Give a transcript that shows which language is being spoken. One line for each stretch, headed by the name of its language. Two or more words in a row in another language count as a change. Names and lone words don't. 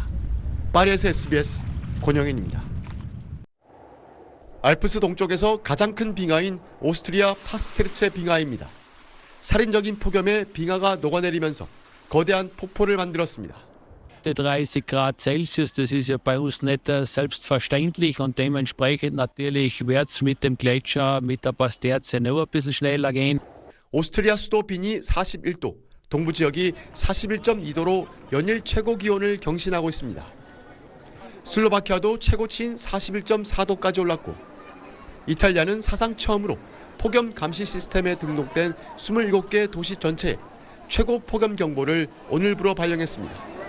Korean: 파리에서 SBS 권영인입니다. 알프스 동쪽에서 가장 큰 빙하인 오스트리아 파스테르체 빙하입니다. 살인적인 폭염에 빙하가 녹아내리면서 거대한 폭포를 만들었습니다.
German: 30 Grad Celsius, das ist ja bei uns nicht selbstverständlich und dementsprechend natürlich wird es mit dem Gletscher, mit der Pasterze noch ein bisschen schneller gehen.
Korean: 오스트리아 수도 빈이 41도, 동부 지역이 41.2도로 연일 최고 기온을 경신하고 있습니다. 슬로바키아도 최고치인 41.4도까지 올랐고 이탈리아는 사상 처음으로 폭염 감시 시스템에 등록된 27개 도시 전체에 최고 폭염 경보를 오늘부로 발령했습니다.